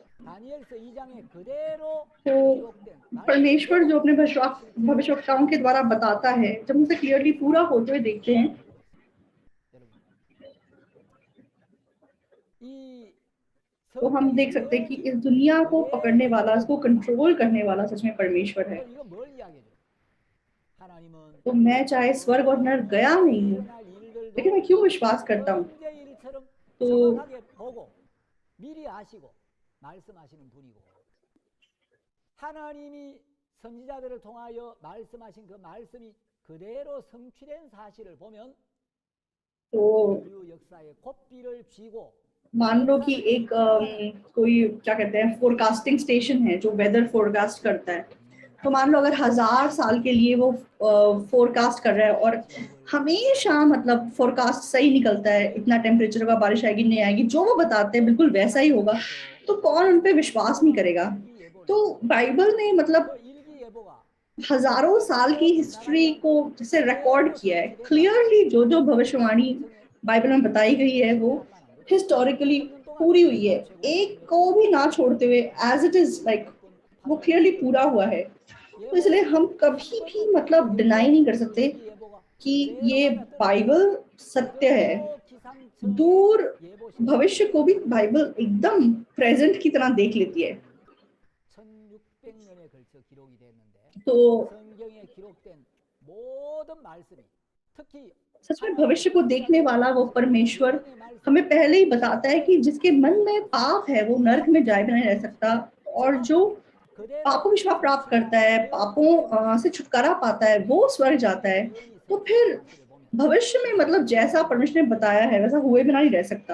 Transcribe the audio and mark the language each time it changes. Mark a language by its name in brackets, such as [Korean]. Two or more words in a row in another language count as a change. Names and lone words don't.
[Hindi] तो परमेश्वर जो अपने भविष्यवक्ताओं के द्वारा बताता है जब उसे क्लियरली पूरा होते हुए देखते हैं तो हम देख सकते हैं कि इस दुनिया को पकड़ने वाला, इसको कंट्रोल करने वाला सच में परमेश्वर है। तो मैं चाहे स्वर्ग और नरक गया नहीं हूँ लेकिन मैं क्यों विश्वास करता हूँ तो [Korean] 정확하게 보고 미리 아시고 말씀하시는 분이고 하나님이 선지자들을 통하여 말씀하신 그 말씀이 그대로 성취된 사실을 보면 [Hindi] तो [Korean] 인류 역사에 고삐를 쥐고 [Hindi] मान लो कि एक कोई क्या कहते हैं [English] forecasting station [Hindi] है जो [English] weather forecast [Hindi] करता है, तो मान लो अगर 1000 साल के लिए वो फोरकास्ट कर रहा है और हमेशा मतलब फोरकास्ट सही निकलता है, इतना टेम्परेचर का, बारिश आएगी नहीं आएगी, जो वो बताते हैं बिल्कुल वैसा ही होगा, तो कौन उन पे विश्वास नहीं करेगा। तो बाइबल ने मतलब [Korean] 그 일기예보가 [Hindi] हजारों साल की हिस्ट्री को जैसे रिकॉर्ड किया है क्लियरली, जो जो भविष्यवाणी बाइबल में बताई गई है वो हिस्टोरिकली पूरी हुई है, एक को भी ना छोड़ते हुए [English] as it is like [Hindi] वो क्लियरली पूरा हुआ है। तो इसलिए हम कभी भी मतलब डिनाई नहीं कर सकते कि ये बाइबल सत्य है। दूर भविष्य को भी बाइबल एकदम प्रेजेंट की तरह देख लेती है। [Korean] 1600년에 걸쳐 기록이 됐는데 [Hindi] तो [Korean] 성경에 기록된 모든 말씀이 특히 [Hindi] सच में भविष्य को देखने वाला वो परमेश्वर हमें पहले ही बताता है कि जिसके मन में पाप है वो नरक में जाए बिना नहीं रह सकता, और जो पापों की क्षमा प्राप्त करता है, पापों से छुटकारा पाता है, वो स्वर्ग जाता है। तो फिर भविष्य में मतलब जैसा परमेश्वर ने बताया है वैसा हुए बिना नहीं रह सकता।